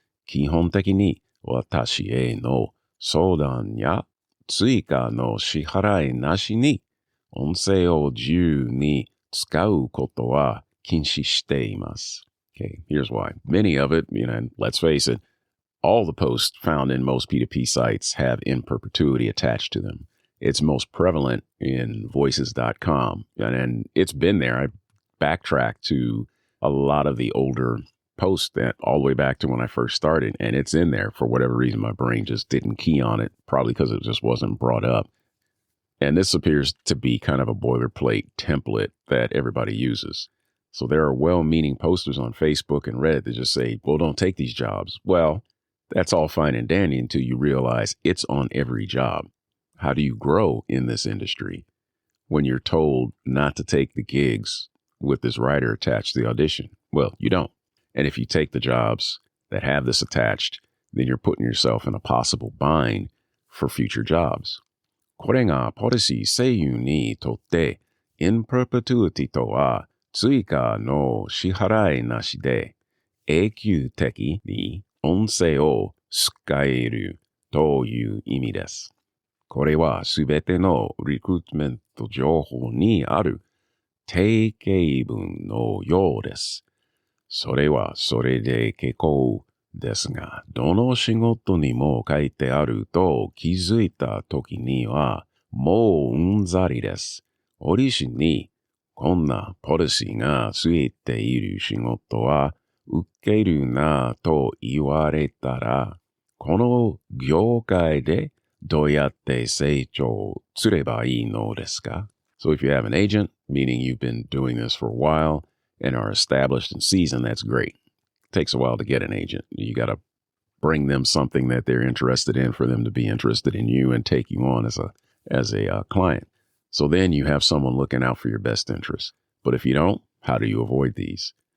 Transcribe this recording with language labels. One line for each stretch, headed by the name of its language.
Japanese: 基本的に私への相談や追加の支払いなしに音声を自由に使うことは禁止しています。
English: Okay, here's why. Many of it, and let's face it, all the posts found in most P2P sites have in perpetuity attached to them. It's most prevalent in voices.com, and it's been there. I backtracked to a lot of the older posts that all the way back to when I first started, and it's in there. For whatever reason, my brain just didn't key on it, probably because it just wasn't brought up. And this appears to be kind of a boilerplate template that everybody uses. So there are well-meaning posters on Facebook and Reddit that just say, well, don't take these jobs. Well, that's all fine and dandy until you realize it's on every job. How do you grow in this industry when you're told not to take the gigs with this writer attached to the audition? Well, you don't. And if you take the jobs that have this attached, then you're putting yourself in a possible bind for future jobs.
Japanese: これがポリシー制御にとって、in perpetuity とは追加の支払いなしで永久的に音声を使えるという意味です。これはすべてのリクルートメント情報にある定型文のようです。それはそれで結構ですが、どの仕事にも書いてあると気づいた時にはもううんざりです。折しにこんなポリシーがついている仕事は受けるなと言われたら、この業界でどうやって成長すればいいのですか?
English: So if you have an agent, meaning you've been doing this for a while and are established and seasoned, that's great. It takes a while to get an agent. You got to bring them something that they're interested in for them to be interested in you and take you on as a client. So then you have someone looking out for your best interests. But if you don't, how do you avoid these?